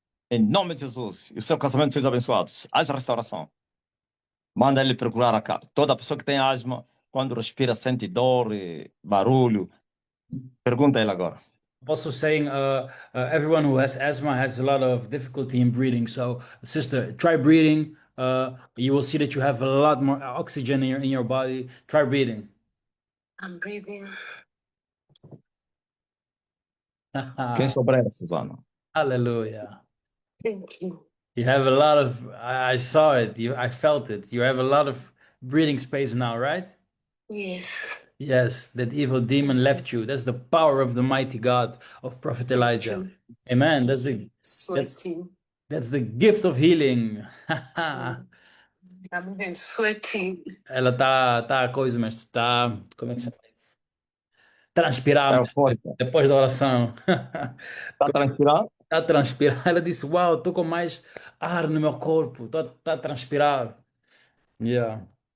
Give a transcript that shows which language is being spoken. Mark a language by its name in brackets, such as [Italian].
[Portuguese] Em nome de Jesus. E o seu casamento seja abençoado. Haja restauração. Manda ele procurar a casa. Toda pessoa que tem asma, quando respira, sente dor e barulho. Pergunta a ele agora. [English] Also saying, everyone who has asthma has a lot of difficulty in breathing. So, sister, try breathing. You will see that you have a lot more oxygen in your body. Try breathing. I'm breathing. [Portuguese] Quem sobreira, Susana? [English] Hallelujah. Thank you. You have a lot of, I saw it, I felt it. You have a lot of breathing space now, right? Yes. Yes, that evil demon left you. That's the power of the mighty God of Prophet Elijah. Amen. Sweating. That's the gift of healing. I'm even sweating. [Portuguese] Ela tá coisa, mas tá, como é que chama isso? Transpirar Eufórica. depois da oração. Está a transpirar? Tá a transpirar. Ela disse, uau, estou com mais ar no meu corpo. Tá a transpirar. Yeah.